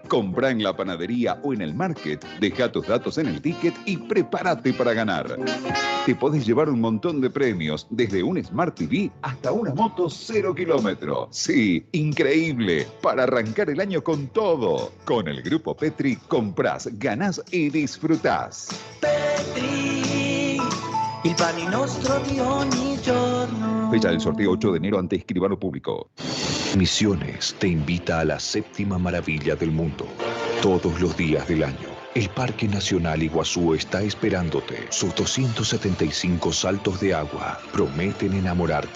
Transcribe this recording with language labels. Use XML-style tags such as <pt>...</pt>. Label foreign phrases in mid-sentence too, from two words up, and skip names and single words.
<es>Compra en la panadería o en el market, deja tus datos en el ticket y prepárate para ganar. Te podés llevar un montón de premios, desde un</es> <en>Smart TV</en> <es>hasta una moto 0 kilómetros. Sí, increíble, para arrancar el año con todo. Con el Grupo Petri comprás, ganás y disfrutás.</es> <it>Petri, il pane nostro di ogni giorno.</it> <es>Fecha del sorteo 8 de enero ante escribano público. Misiones te invita a la séptima maravilla del mundo. Todos los días del año, el Parque Nacional Iguazú está esperándote. Sus 275 saltos de agua prometen enamorarte.</es>